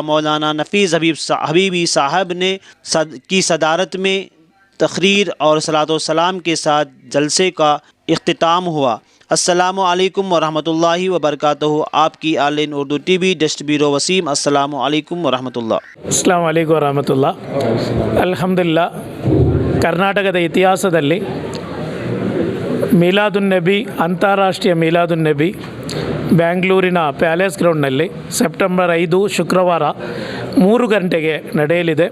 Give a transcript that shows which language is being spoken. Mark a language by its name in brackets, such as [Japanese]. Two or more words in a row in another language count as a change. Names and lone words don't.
[Urdu] مولانا نفیس حبیبی صاحب نے کی صدارت میں تقریر اور صلاۃ و سلام کے ساتھ جلسے کا اختتام ہوا۔ [Arabic] السلام علیکم ورحمۃ اللہ وبرکاتہ۔ [Urdu] آپ کی آل ان اردو ٹی وی ڈسٹ بیرو وسیم۔ [Arabic] السلام علیکم ورحمۃ اللہ۔ السلام عليكم ورحمة الله. [Kannada] ಅಲ್ಹಮ್ದುಲಿಲ್ಲಾ, ಕರ್ನಾಟಕದ ಇತಿಹಾಸದಲ್ಲಿ ಮೀಲಾದುನ್ನಬಿ, ಅಂತಾರಾಷ್ಟ್ರೀಯ ಮೀಲಾದುನ್ನಬಿ ಬ್ಯಾಂಗ್ಳೂರಿನ ಪ್ಯಾಲೇಸ್ ಗ್ರೌಂಡ್ನಲ್ಲಿ ಸೆಪ್ಟೆಂಬರ್ 5 ಶುಕ್ರವಾರ 3 ಗಂಟೆಗೆ ನಡೆಯಲಿದೆ.